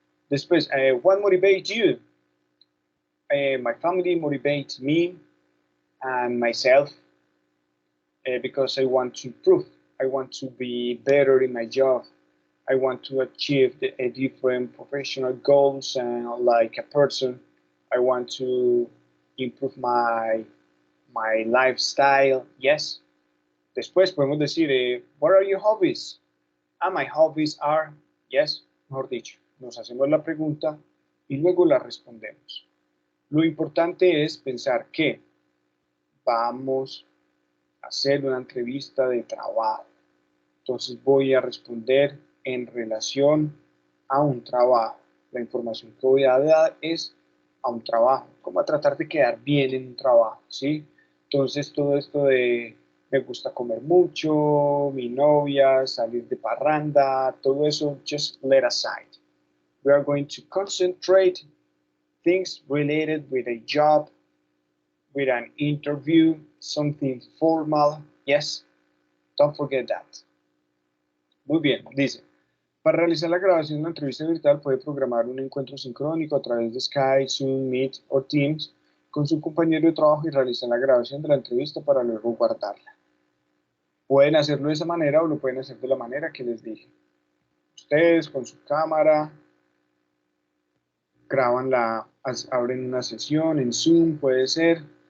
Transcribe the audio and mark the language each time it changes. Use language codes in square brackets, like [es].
[es] Después, [en] what motivates you? My family motivates me and myself because I want to improve. I want to be better in my job. I want to achieve a different professional goals like a person. I want to improve my lifestyle. Yes. [es] Después podemos decir, [en] what are your hobbies? My hobbies are, yes, [es] mejor dicho, nos hacemos la pregunta y luego la respondemos. Lo importante es pensar que vamos a hacer una entrevista de trabajo. Entonces voy a responder en relación a un trabajo. La información que voy a dar es a un trabajo, como a tratar de quedar bien en un trabajo, ¿sí? Entonces todo esto de me gusta comer mucho, mi novia, salir de parranda, todo eso, [en] just let aside. We are going to concentrate things related with a job, with an interview, something formal. Yes, don't forget that. [es] Muy bien, dice, para realizar la grabación de una entrevista virtual puede programar un encuentro sincrónico a través de Skype, Zoom, Meet o Teams con su compañero de trabajo y realizar la grabación de la entrevista para luego guardarla. Pueden hacerlo de esa manera o lo pueden hacer de la manera que les dije. Ustedes con su cámara graban abren una sesión en Zoom, puede ser.